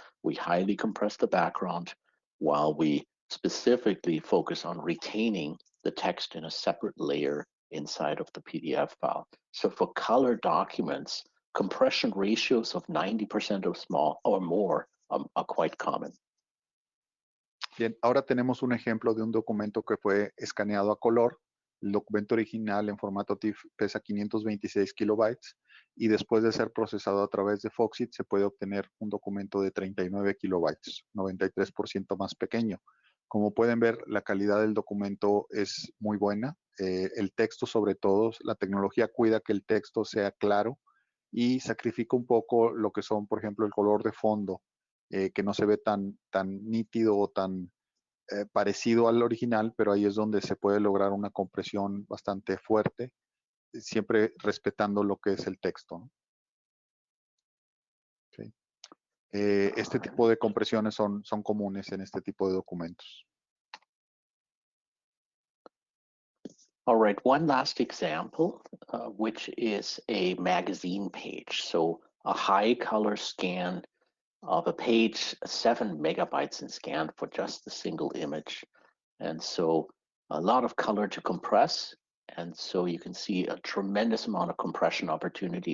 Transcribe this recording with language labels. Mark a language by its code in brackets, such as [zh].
[en] We highly compress the background while we specifically focus on retaining the text in a separate layer inside of the PDF file. So for color documents, compression ratios of 90% or small or more are quite common. [es] Bien, ahora tenemos un ejemplo de un documento que fue escaneado a color. El documento original en formato TIFF pesa 526 kilobytes y después de ser procesado a través de FOXIT se puede obtener un documento de 39 kilobytes, 93% más pequeño. Como pueden ver, la calidad del documento es muy buena. El texto, sobre todo, la tecnología cuida que el texto sea claro y sacrifica un poco lo que son, por ejemplo, el color de fondo, que no se ve tan nítido o tan parecido al original, pero ahí es donde se puede lograr una compresión bastante fuerte, siempre respetando lo que es el texto, ¿no? Okay. Este tipo de compresiones son comunes en este tipo de documentos. [en] All right, one last example, which is a magazine page. So a high color scan of a page, 7 megabytes in scan for just a single image. And so a lot of color to compress. And so you can see a tremendous amount of compression opportunity.